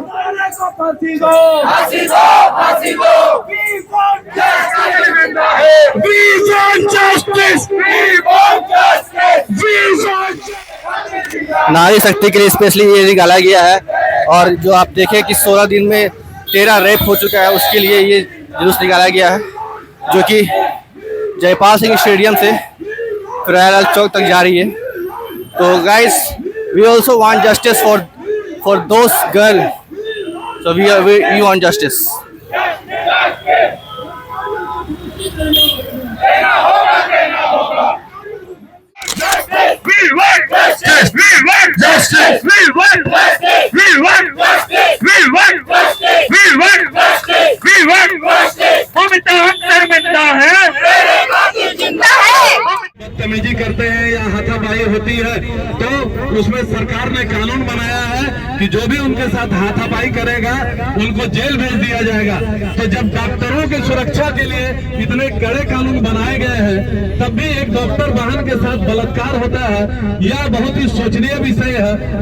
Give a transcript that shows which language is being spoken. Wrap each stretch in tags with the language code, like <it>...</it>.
<hi>नारे को फांसी दो, फांसी दो, फांसी दो।</hi> <en>We want justice, we want justice, we want justice।</en> <hi>नारी शक्ति के लिए स्पेशली ये निकाला गया है, और जो आप देखें कि 16 दिन में 13 रेप हो चुका है, उसके लिए ये जुलूस निकाला गया है, जो कि जयपाल सिंह स्टेडियम से फिरायल चौक तक जा रही है।</hi> <en>तो guys we also want justice for those girl, so we want justice. We want justice, we want justice, we want justice, we want justice, we want justice, we want justice, we want justice।</en> <hi>हम शर्मिंदा है, बदतमीजी करते हैं या हाथापाई होती है तो उसमें सरकार ने कानून बनाया है कि जो भी उनके साथ हाथापाई करेगा उनको जेल भेज दिया जाएगा। तो जब डॉक्टरों की सुरक्षा के लिए इतने कड़े कानून बनाए गए हैं, तब भी एक डॉक्टर बहन के साथ बलात्कार होता है, यह बहुत ही शोचनीय विषय है।</hi>